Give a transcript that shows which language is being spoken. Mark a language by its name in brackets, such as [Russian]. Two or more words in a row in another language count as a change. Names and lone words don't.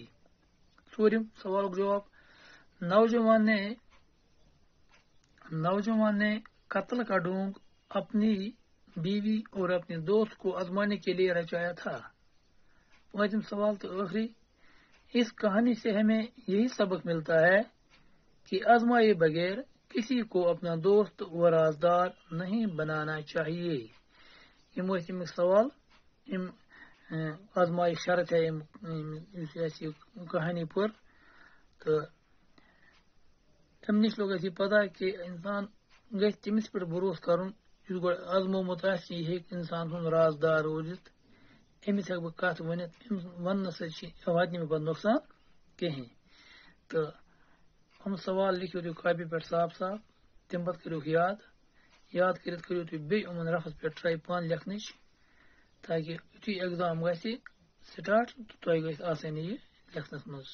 [Kashmiri] ژوٗرِم سوال [Urdu] کا جواب نوجوان نے قتل کا ڈونگ اپنی بیوی اور اپنے دوست کو آزمانے کے لیے رچایا تھا. [Kashmiri] پانچم سوال [Urdu] تو آخری، اس کہانی سے ہمیں یہی سبق ملتا ہے کہ آزمائے بغیر کسی کو اپنا دوست و رازدار نہیں بنانا چاہیے. [Kashmiri] یم سوال یم [Urdu] آزمائش شرط ہے کہانی پر. [Kashmiri] تو تم نش لوگ اسی پتہ کہ انسان گھس تمس پہ بھروسہ کرن اس گو آزمومت آسہ یہ ہیٚکہِ انسان سُنٛد رازدار روزِتھ. أمِس ہیٚکہٕ بہٕ کتھ ؤنِتھ أمِس وننہٕ سۭتۍ واتہِ نہٕ مےٚ پتہٕ نۄقصان کِہیٖنۍ. تہٕ یِم سوال لیکھِو تُہۍ کاپی پٮ۪ٹھ صاف صاف. تمہِ پتہٕ کٔرِوکھ یاد کٔرِتھ کٔرِو تُہۍ بیٚیہِ یِمن رفس پٮ۪ٹھ ٹراے پانہٕ لیکھنٕچ تاکہِ یُتھُے ایٚگزام گژھِ سٹاٹ تہٕ تۄہہِ گژھِ آسٲنی یہِ لیکھنس منٛز.